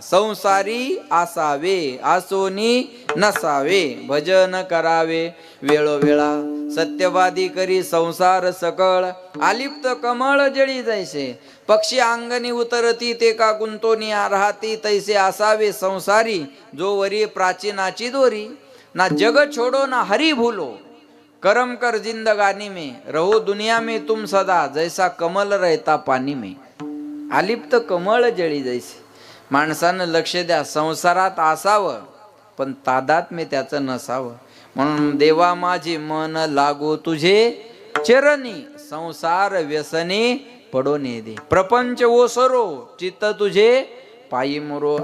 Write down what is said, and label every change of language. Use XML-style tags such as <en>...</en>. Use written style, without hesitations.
<mr>संसारी असावे, आसोनी नसावे. भजन करावे वेळोवेळा, सत्यवादी करी संसार सकळ. आलिप्त कमळ जळी जैसे, पक्षी अंगणी उतरती ते का गुंतोनी राहती. तैसे असावे संसारी, जो वरी प्राचीनाची दोरी.</mr> <hi>ना जग छोडो ना हरि भूलो, करम कर जिंदगानी में. रहो दुनिया में तुम सदा, जैसा कमल रहता पाणी में.</hi> <mr>आलिप्त कमळ जळी जैसे. माणसानं लक्ष द्या, संसारात असावं पण तादात्म्य त्याचं नसावं. म्हणून देवा माझे मन लागो तुझे चरणी, संसार व्यसनी पडो दे. प्रपंच ओसरो चित्त तुझे पायी मोरो.</mr>